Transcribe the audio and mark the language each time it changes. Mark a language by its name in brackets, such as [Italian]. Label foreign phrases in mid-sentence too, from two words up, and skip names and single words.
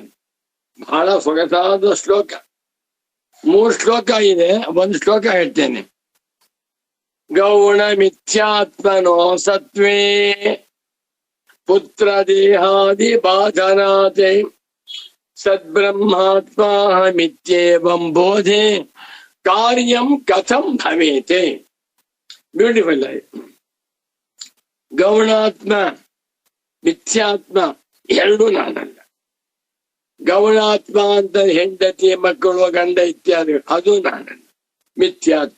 [Kannada] ಬಹಳ ಸೊಗಸಾದ ಶ್ಲೋಕ. 3 ಶ್ಲೋಕ ಇದೆ, ಒಂದು ಶ್ಲೋಕ ಹೇಳ್ತೇನೆ. [Sanskrit] ಗೌಣ ಮಿಥ್ಯಾತ್ಮನೋ ಸತ್ವೇ ಪುತ್ರ ದೇಹಾದಿ ಬಾಧನಾತೆ ಸದ್ಬ್ರಹ್ಮಾತ್ಮಾಹಮಿತ್ಯೇವಂ ಬೋಧೆ ಕಾರ್ಯಂ ಕಥಂ ಭವೇತೆ. [Kannada] ಬ್ಯೂಟಿಫುಲ್ ಆಯ್ತು. ಗೌಣಾತ್ಮ ಮಿಥ್ಯಾತ್ಮ ಎರಡೂ ನಾನಲ್ಲ. ಗೌಣಾತ್ಮ ಅಂತ ಹೆಂಡತಿ ಮಕ್ಕಳು ಗಂಡ ಇತ್ಯಾದಿ ಅದು ನಾನಲ್ಲ, ಮಿಥ್ಯಾತ್ಮ.